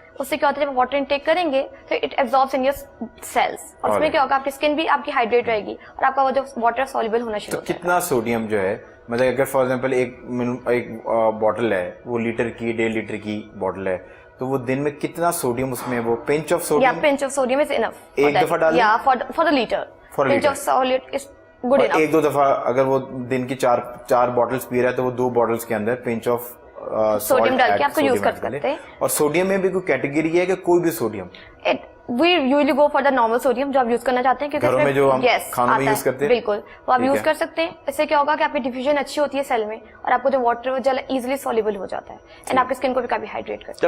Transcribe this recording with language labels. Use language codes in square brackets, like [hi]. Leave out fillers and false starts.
[ur] اس سے کیا ہوتا ہے جب واٹر انٹیک کریں گے تو [en] it absorbs in your cells, [ur] اور اس میں کیا ہوگا آپ کی اسکن بھی آپ کی ہائیڈریٹ رہے گی اور آپ کا وہ جو واٹر سولیبل ہونا شروع ہوتا ہے. کتنا سوڈیم جو ہے مطلب اگر فار ایگزامپل ایک بوٹل ہے وہ لیٹر کی 1.5 لیٹر کی بوٹل ہے تو وہ دن میں کتنا سوڈیم اس میں وہ پنچ of sodium [en] pinch of sodium is enough [ur] ایک دفعہ ڈالیں [en] for the liter. Pinch of solid is good enough. [ur] ایک دو دفعہ اگر وہ دن کی 4 بوٹلز پی رہا ہے تو وہ 2 بوٹلز کے اندر پنچ آف سوڈیم ڈال کے آپ کو یوز کر سکتے ہیں. اور سوڈیم میں بھی کوئی کیٹیگری ہے کہ کوئی بھی sodium? [en] We usually go for the normal sodium [ur] جو آپ یوز کرنا چاہتے ہیں کیونکہ گھروں میں جو ہم کھانوں میں یوز کرتے ہیں بالکل وہ آپ یوز کر سکتے ہیں. اس سے کیا ہوگا کہ آپ کی ڈیفیوژن اچھی ہوتی ہے سیل میں اور آپ کو جو واٹر جل ایزیلی سولیبل ہو جاتا ہے اینڈ آپ کی اسکن کو بھی کافی ہائیڈریٹ کرتا ہے.